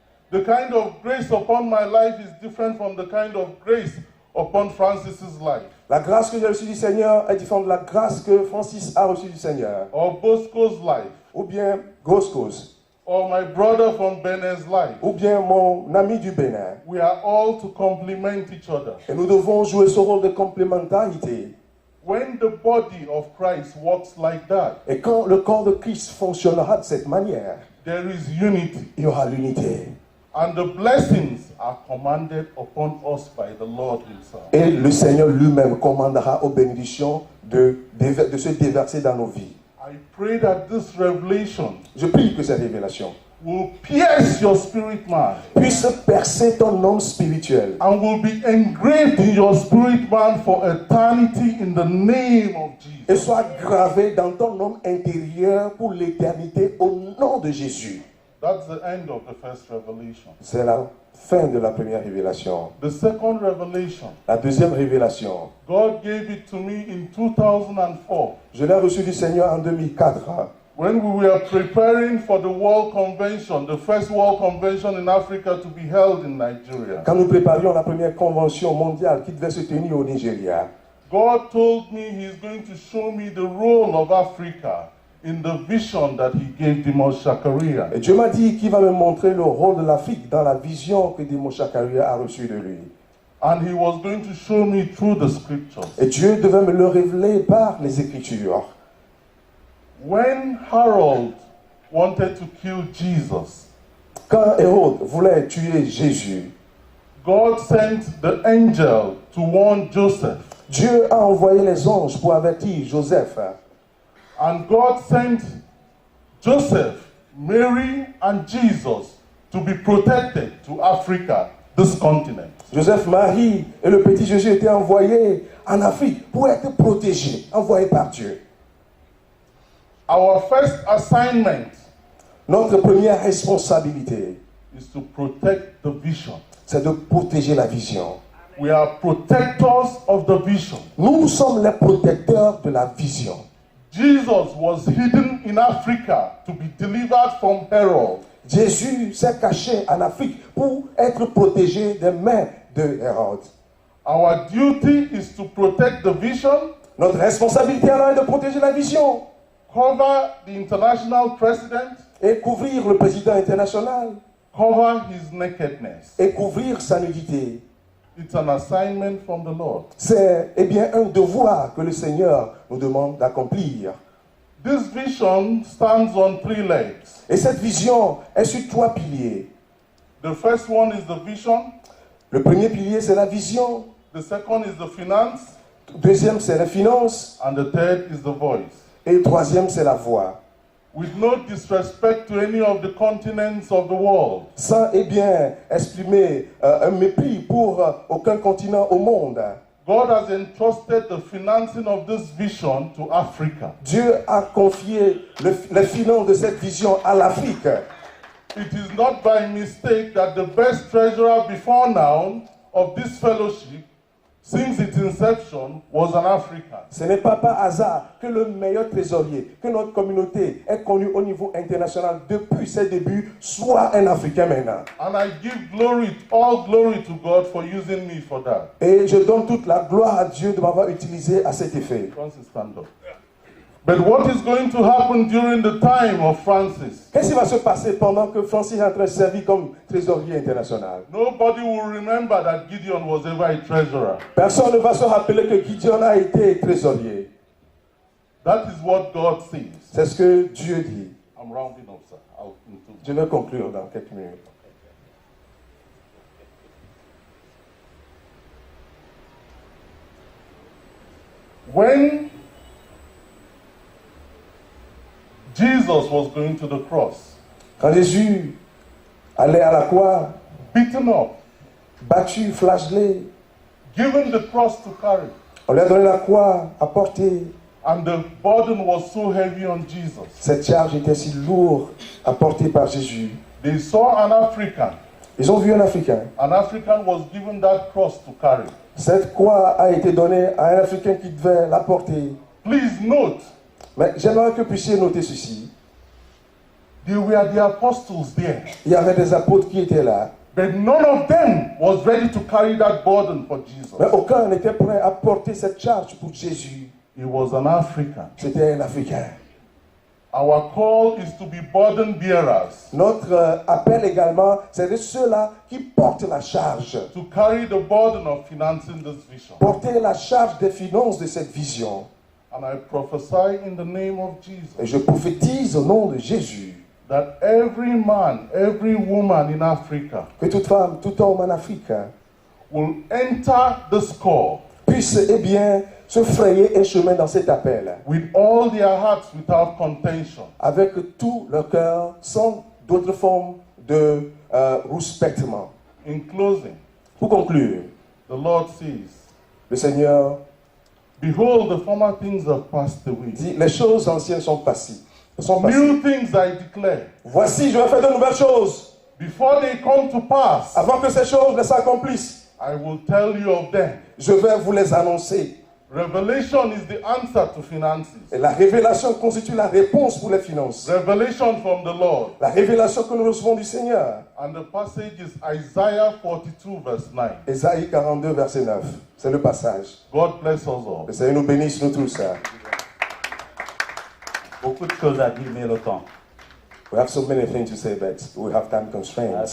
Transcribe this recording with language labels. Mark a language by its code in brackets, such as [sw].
[en] The kind of grace upon my life is different from the kind of grace upon Francis's life, [fr] La grâce que j'ai reçue du Seigneur est différente de la grâce que Francis a reçue du Seigneur. [en] or Bosco's life, [fr] Ou bien Goskos, [en] or my brother from Benin's life. [fr] ou bien mon ami du Bénin. [en] We are all to complement each other. [fr] Et nous devons jouer ce rôle de complémentarité. [en] When the body of Christ works like that, [fr] Et quand le corps de Christ fonctionnera de cette manière, [en] there is unity. [fr] il y aura l'unité. [en] And the blessings are commanded upon us by the Lord Himself. [fr] Et le Seigneur lui-même commandera aux bénédictions de se déverser dans nos vies. [en] I pray that this revelation [fr] Je prie que cette révélation [en] will pierce your spirit man [fr] puisse percer ton homme spirituel [en] and will be engraved in your spirit man for eternity in the name of [fr] et [en] Jesus. [fr] soit gravé dans ton homme intérieur pour l'éternité au nom de Jésus. [en] That's the end of the first revelation. [fr] C'est la fin de la première révélation. [en] The second revelation, [fr] La deuxième révélation, [en] God gave it to me in 2004 [fr] je l'ai reçue du Seigneur en 2004. [en] when we were preparing for the World Convention, the first World Convention in Africa to be held in Nigeria. [fr] Quand nous préparions la première convention mondiale qui devait se tenir au Nigeria, [en] God told me He's going to show me the role of Africa in the vision that He gave Demos Shakaria. [fr] et Dieu m'a dit qu'il va me montrer le rôle de l'Afrique dans la vision que Demos Shakaria a reçue de lui. [en] And He was going to show me through the scriptures. [fr] Et Dieu devait me le révéler par les Écritures. [en] When Harold wanted to kill Jesus, [fr] Quand Hérode voulait tuer Jésus, [en] God sent the angel to warn Joseph. [fr] Dieu a envoyé les anges pour avertir Joseph. [en] And God sent Joseph, Mary, and Jesus to be protected to Africa, this continent. [fr] Joseph, Marie et le petit Jésus étaient envoyés en Afrique pour être protégés, envoyés par Dieu. [en] Our first assignment [fr] Notre première responsabilité, [en] is to protect the vision. [fr] c'est de protéger la vision. [en] We are protectors of the vision. [fr] Nous sommes les protecteurs de la vision. [en] Jesus was hidden in Africa to be delivered from Herod. [fr] Jésus s'est caché en Afrique pour être protégé des mains de Hérode. [en] Our duty is to protect the vision, [fr] Notre responsabilité alors est de protéger la vision [en] cover the international president, [fr] et couvrir le président international [en] cover his nakedness. [fr] et couvrir sa nudité. [en] It's an assignment from the Lord. [fr] C'est un devoir que le Seigneur nous demande d'accomplir. [en] This vision stands on 3 legs. [fr] Et cette vision est sur 3 piliers. [en] The first one is the vision, [fr] Le premier pilier, c'est la vision. [en] the second is the finance, [fr] Le deuxième, c'est la finance. [en] and the third is the voice. [fr] Et le troisième, c'est la voix. [en] With no disrespect to any of the continents of the world, [fr] Sans exprimer un mépris pour aucun continent au monde. [en] God has entrusted the financing of this vision to Africa. [fr] Dieu a confié les finances de cette vision à l'Afrique. [en] It is not by mistake that the best treasurer before now of this fellowship, since its inception, was an African. [fr] Ce n'est pas par hasard que le meilleur trésorier, que notre communauté est connue au niveau international depuis ses débuts, soit un Africain maintenant. [en] And I give all glory to God for using me for that. [fr] Et je donne toute la gloire à Dieu de m'avoir utilisé à cet effet. [en] Francis, stand up. But what is going to happen during the time of Francis? [fr] Qu'est-ce qui va se passer pendant que Francis est en train de servir comme trésorier international? [en] Nobody will remember that Gideon was ever a treasurer. [fr] Personne ne va se rappeler que Gideon a été trésorier. [en] That is what God says. [fr] C'est ce que Dieu dit. [en] I'm rounding up, sir. I'll conclude. [fr] Je vais conclure dans quelques minutes. [en] When Jesus was going to the cross, [fr] Quand Jésus allait à la croix, [en] beaten up, [fr] battu, flagellé, [en] given the cross to carry, [fr] on lui a donné la croix à porter. [en] and the burden was so heavy on Jesus, [fr] Cette charge était si lourde à porter par Jésus. [en] they saw an African. [fr] Ils ont vu un Africain. [en] An African was given that cross to carry. [fr] Cette croix a été donnée à un Africain qui devait la porter. [en] Please note, [fr] Mais j'aimerais que vous puissiez noter ceci. [en] there were the apostles there, [fr] Il y avait des apôtres qui étaient là, [en] but none of them was ready to carry that burden for Jesus. [fr] mais aucun n'était prêt à porter cette charge pour Jésus. [en] He was an African. [fr] C'était un Africain. [en] Our call is to be burden bearers, [fr] Notre appel également, c'est de ceux-là qui portent la charge. [en] to carry the burden of financing this vision. [fr] Porter la charge des finances de cette vision. [en] And I prophesy in the name of Jesus [fr] Et je prophétise au nom de Jésus [en] that every man, every woman in Africa [fr] que toute femme, tout homme en Afrique [en] will enter this call [fr] puisse, eh bien, se frayer un chemin dans cet appel [en] with all their hearts without contention. [fr] avec tout leur cœur, sans d'autres formes de rouspètement. [en] In closing, [fr] Pour conclure, [en] the Lord says, [fr] le Seigneur [en] behold, the former things have passed away. [fr] dit, les choses anciennes sont passées. Sont passées. [en] New things I declare. [fr] Voici, je vais faire de nouvelles choses. [en] Before they come to pass, [fr] Avant que ces choses ne s'accomplissent, [en] I will tell you of them. [fr] je vais vous les annoncer. [en] Revelation is the answer to finances. [fr] Et la révélation constitue la réponse pour les finances. [en] Revelation from the Lord. [fr] La révélation que nous recevons du Seigneur. [en] And the passage is Isaiah 42 verse 9. [fr] Ésaïe 42, verset 9. C'est le passage. [en] God bless us all. [fr] Le Seigneur nous bénisse, nous tous. Beaucoup de choses à dire, mais le temps. [en] We have so many things to say, but we have time constraints.